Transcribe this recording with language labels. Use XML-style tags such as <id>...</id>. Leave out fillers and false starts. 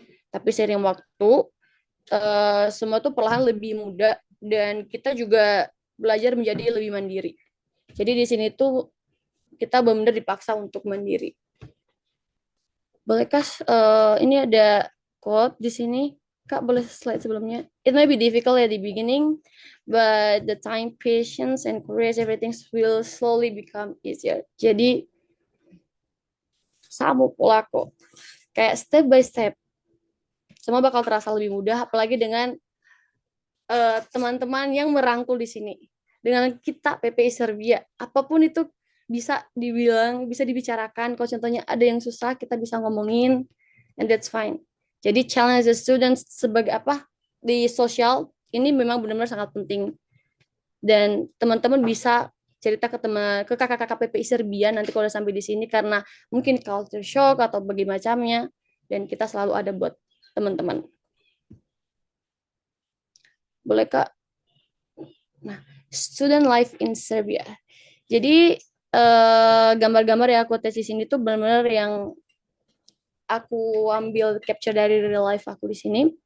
<id>Tapi seiring waktu, semua tuh perlahan lebih mudah dan kita juga belajar menjadi lebih mandiri. Jadi di sini tuh kita benar-benar dipaksa untuk mandiri. Bolehkah ini ada quote di sini? Kak, boleh slide sebelumnya?</id> <en>It may be difficult at the beginning, but the time, patience, and courage, everything will slowly become easier.</en> <id>Jadi, sama pula kok. Kayak</id> <en>step by step.</en> <id>Semua bakal terasa lebih mudah, apalagi dengan teman-teman yang merangkul di sini. Dengan kita, PPI Serbia. Apapun itu bisa dibilang, bisa dibicarakan. Kalau contohnya ada yang susah, kita bisa ngomongin,</id> <en>and that's fine.</en> <id>Jadi</id> <en>challenge the students</en> <id>sebagai apa di sosial ini memang benar-benar sangat penting. Dan teman-teman bisa cerita ke kakak-kakak PPI Serbia nanti kalau udah sampai di sini karena mungkin culture shock atau bagaimana macamnya, dan kita selalu ada buat teman-teman. Boleh Kak?</id> <en>Nah, student life in Serbia.</en> <id>Jadi gambar-gambar yang aku tes di sini tuh benar-benar yang aku ambil capture dari real life aku di sini.</id>